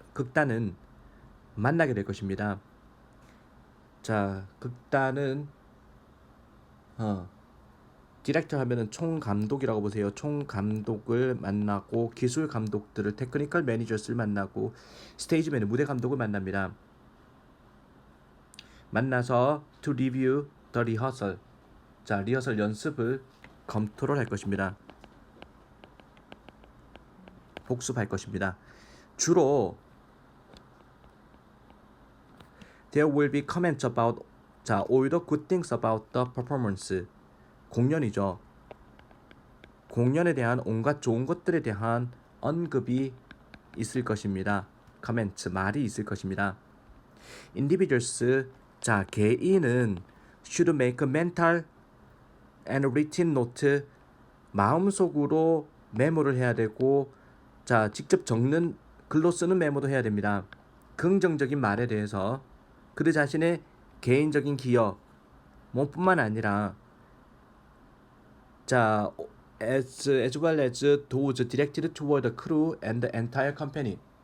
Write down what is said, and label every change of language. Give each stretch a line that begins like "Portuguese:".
Korean: 극단은 만나게 될 것입니다. 극단은 디렉터 하면은 총감독이라고 보세요. 총감독을 만나고 기술 감독들을 테크니컬 매니저스를 만나고 스테이지맨은 무대 감독을 만납니다. 만나서
English: to review the rehearsal.
Korean: 리허설 연습을 검토를 할 것입니다. 복습할 것입니다. 주로
English: there will be comments about all the good things about the performance.
Korean: 공연이죠. 공연에 대한 온갖 좋은 것들에 대한 언급이 있을 것입니다. comments, 말이 있을 것입니다. individuals, 개인은
English: should make a mental and written note,
Korean: 마음속으로 메모를 해야 되고 직접 적는 글로 쓰는 메모도 해야 됩니다. 긍정적인 말에 대해서 그들 자신의 개인적인 기여 뿐만 아니라 자
English: as well as those directed toward the crew and the entire company.